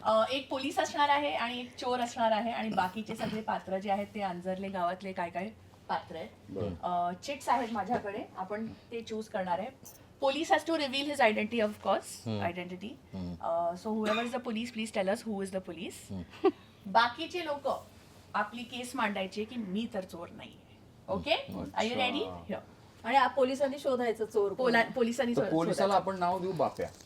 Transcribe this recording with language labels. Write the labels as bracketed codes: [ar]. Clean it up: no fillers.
[mr] एक पोलीस असणार आहे आणि एक चोर असणार आहे आणि बाकीचे सगळे पात्र जे आहेत ते अंजरले गावातले काय काय पात्र आहेत. चिट्स आहेत माझ्याकडे, आपण ते चूज करणार आहे. [en] Police has to reveal his identity, of course. Identity. So whoever is the police, please tell us who is the police. [mr] बाकीचे लोक आपली केस मांडायची की मी तर चोर नाही. [en] Okay, are you ready? [mr] आणि पोलिसांनी शोधायचं चोर कोण. पोलिसांनी तर पोलिसाला आपण नाव देऊ बाप्या.